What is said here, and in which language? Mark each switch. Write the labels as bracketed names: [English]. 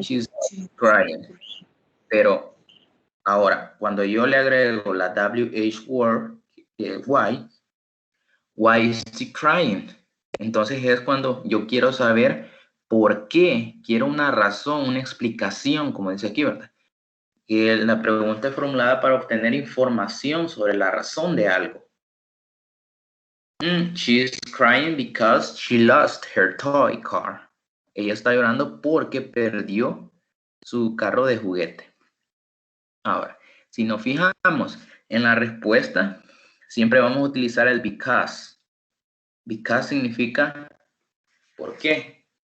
[English] she's crying. [Spanish] Pero ahora, cuando yo le agrego la WH word, [English] why is she crying? [Spanish] Entonces es cuando yo quiero saber por qué, quiero una razón, una explicación, como dice aquí, ¿verdad? Que la pregunta es formulada para obtener información sobre la razón de algo. [English] She's crying because she lost her toy car. [Spanish] Ella está llorando porque perdió su carro de juguete. Ahora, si nos fijamos en la respuesta, siempre vamos a utilizar el because. Because significa ¿por qué?